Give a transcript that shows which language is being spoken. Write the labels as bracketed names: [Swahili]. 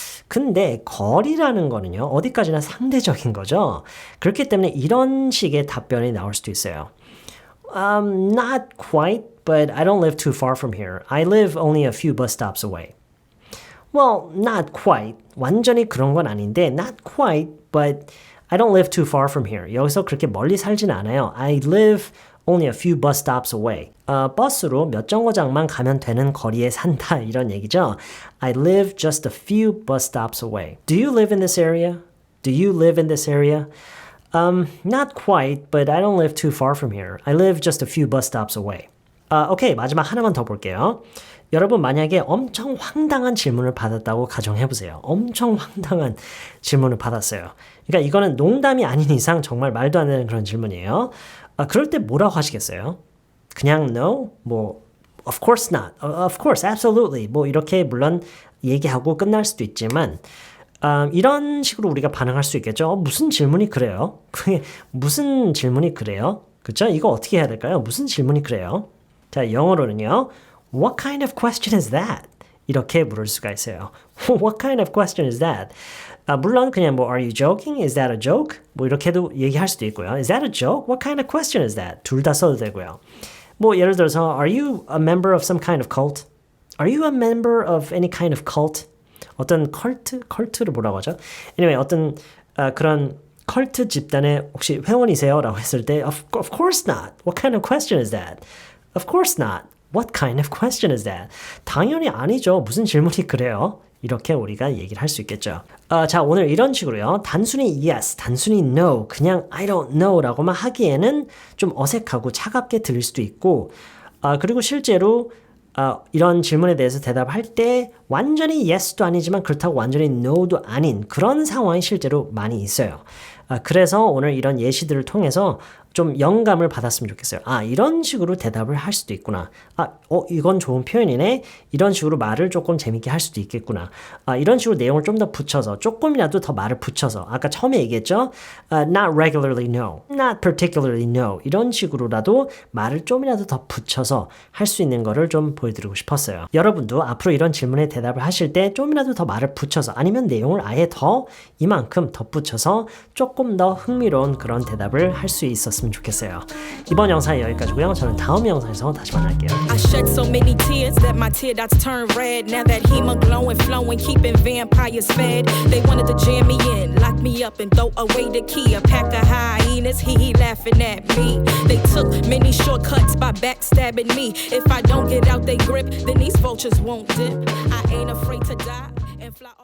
[Korean] 근데 거리라는 거는요. 어디까지나 상대적인 거죠. 그렇기 때문에 이런 식의 답변이 나올 수도 있어요. [English] Not quite, but I don't live too far from here. I live only a few bus stops away. Well, not quite. [Korean] 완전히 그런 건 아닌데 [English] not quite, but I don't live too far from here. [Korean] 여기서 그렇게 멀리 살진 않아요. [English] I live only a few bus stops away. [Korean] 버스로 몇 정거장만 가면 되는 거리에 산다 이런 얘기죠. [English] I live just a few bus stops away. Do you live in this area? Do you live in this area? Not quite, but I don't live too far from here. I live just a few bus stops away. [Korean] 오케이, 마지막 하나만 더 볼게요. 여러분 만약에 엄청 황당한 질문을 받았다고 가정해보세요. 엄청 황당한 질문을 받았어요. 그러니까 이거는 농담이 아닌 이상 정말 말도 안 되는 그런 질문이에요. 그럴 때 뭐라고 하시겠어요? [English] 그냥 no? 뭐 of course not. Of course, absolutely. [Korean] 뭐 이렇게 물론 얘기하고 끝날 수도 있지만 이런 식으로 우리가 반응할 수 있겠죠. 무슨 질문이 그래요? 무슨 질문이 그래요? 그렇죠? 이거 어떻게 해야 될까요? 무슨 질문이 그래요? 자, 영어로는요. [English] What kind of question is that? [Korean] 이렇게 물을 수가 있어요. [English] What kind of question is that? [Korean] 물론 그냥 뭐 [English] Are you joking? Is that a joke? [Korean] 뭐 이렇게도 얘기할 수도 있고요. [English] Is that a joke? What kind of question is that? [Korean] 둘 다 써도 되고요. 뭐 예를 들어서 [English] Are you a member of some kind of cult? Are you a member of any kind of cult? [Korean] 어떤 컬트를 뭐라고 하죠? Anyway, 어떤 그런 컬트 집단의 혹시 회원이세요? 라고 했을 때 [English] Of course not. What kind of question is that? Of course not. What kind of question is that? [Korean] 당연히 아니죠. 무슨 질문이 그래요? 이렇게 우리가 얘기를 할 수 있겠죠. 자, 오늘 이런 식으로요. 단순히 yes, 단순히 no, 그냥 I don't know 라고만 하기에는 좀 어색하고 차갑게 들릴 수도 있고 그리고 실제로 이런 질문에 대해서 대답할 때 완전히 yes도 아니지만 그렇다고 완전히 no도 아닌 그런 상황이 실제로 많이 있어요. 그래서 오늘 이런 예시들을 통해서 좀 영감을 받았으면 좋겠어요. 이런 식으로 대답을 할 수도 있구나. 이건 좋은 표현이네. 이런 식으로 말을 조금 재밌게 할 수도 있겠구나. 이런 식으로 내용을 좀 더 붙여서 조금이라도 더 말을 붙여서 아까 처음에 얘기했죠. [English] Not regularly no. Not particularly no. [Korean] 이런 식으로라도 말을 좀이라도 더 붙여서 할 수 있는 거를 좀 보여드리고 싶었어요. 여러분도 앞으로 이런 질문에 대답을 하실 때 좀이라도 더 말을 붙여서 아니면 내용을 아예 더 이만큼 덧붙여서 조금 더 흥미로운 그런 대답을 할 수 있었으면 좋겠어요. 이번 영상은 여기까지고요. 저는 다음 영상에서 다시 만날게요. [English] I shed so many tears that my tear dots turn red. Now that hemoglowing flowing, keeping vampires fed. They wanted to jam me in, lock me up and throw away the key. A pack of hyenas, he laughing at me. They took many shortcuts by backstabbing me. If I don't get out they grip, then these vultures won't dip. I ain't afraid to die and fly off.